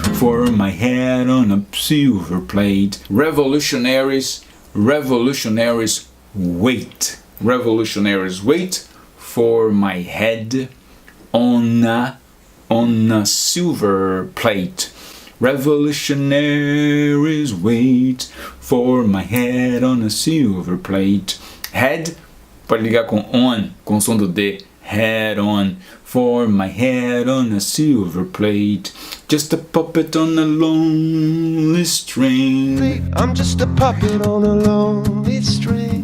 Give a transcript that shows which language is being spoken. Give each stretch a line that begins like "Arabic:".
English: for my head on a silver plate. Revolutionaries wait. Revolutionaries wait for my head on a silver plate. Revolutionaries wait for my head on a silver plate.
Portuguese: Head pode ligar com on, com o som do D.
English: Head on, for my head on a silver plate. Just a puppet on a lonely string. I'm just a puppet on a lonely string.